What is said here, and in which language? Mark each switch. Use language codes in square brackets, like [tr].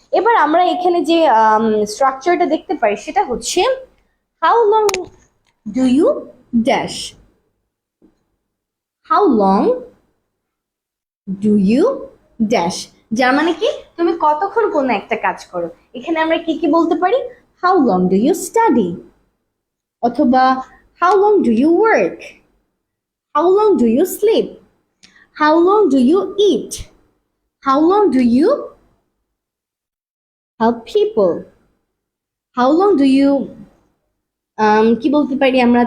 [bn] এবার আমরা এখানে যে স্ট্রাকচারটা দেখতে পাই সেটা হচ্ছে [en] How long do you dash? How long do you dash? [bn] যার মানে কি তুমি কতক্ষণ কোন একটা কাজ করো। এখানে আমরা কি কি বলতে পারি? [en] How long do you study? [bn] অথবা [en] how long do you work? How long do you sleep? How long do you eat? How long do you help people? How long do you [bn] কি বলতে পারি আমরা?